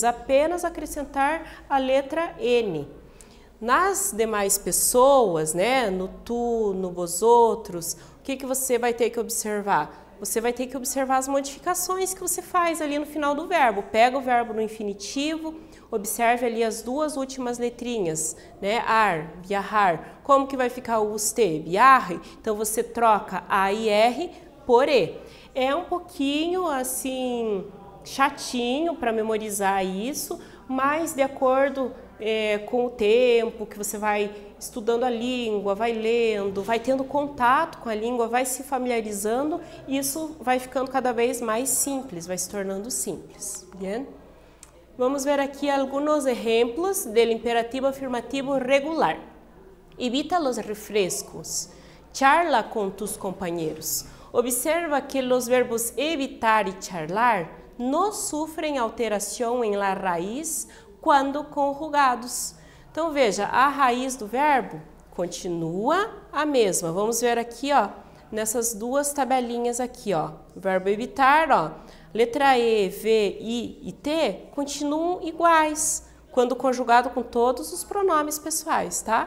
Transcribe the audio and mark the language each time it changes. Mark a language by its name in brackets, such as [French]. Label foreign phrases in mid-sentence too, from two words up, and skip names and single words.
[Portuguese] Apenas acrescentar a letra N. Nas demais pessoas, né, no tu, no vosotros, o que você vai ter que observar? Você vai ter que observar as modificações que você faz ali no final do verbo. Pega o verbo no infinitivo, observe ali as duas últimas letrinhas, né, ar, viajar. Como que vai ficar o usted? Viaje. Então você troca A e R por E. É um pouquinho assim chatinho para memorizar isso, mas de acordo com o tempo que você vai estudando a língua, vai lendo, vai tendo contato com a língua, vai se familiarizando, isso vai ficando cada vez mais simples, vai se tornando simples. Bien? Vamos ver aqui alguns exemplos do imperativo afirmativo regular. [Spanish] Evita los refrescos. Charla con tus compañeros. Observa que los verbos evitar y charlar no sufren [Portuguese] alteração em [Spanish] la raiz [Portuguese] quando conjugados. Então veja, a raiz do verbo continua a mesma. Vamos ver aqui, ó, nessas duas tabelinhas aqui, ó. O verbo evitar, ó, letra E, V, I e T continuam iguais quando conjugado com todos os pronomes pessoais, tá?